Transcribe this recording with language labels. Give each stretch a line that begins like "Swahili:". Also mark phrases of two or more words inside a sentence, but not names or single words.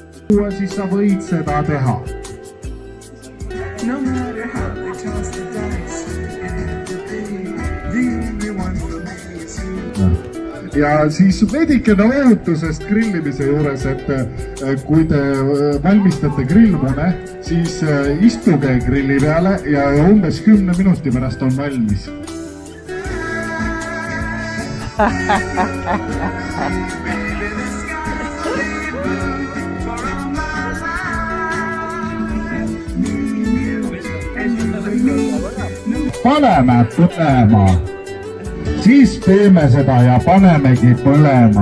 Estonian: siis sa võid seda teha.
English: No matter how they toss the dice, the only one for me is you.
Estonian: Ja siis veidikene ootusest grillimise juures, et kui te valmistate grillmune, siis istuge grilli peale ja umbes 10 minuti pärast on valmis. Paneme põlema, siis teeme seda ja panemegi põlema.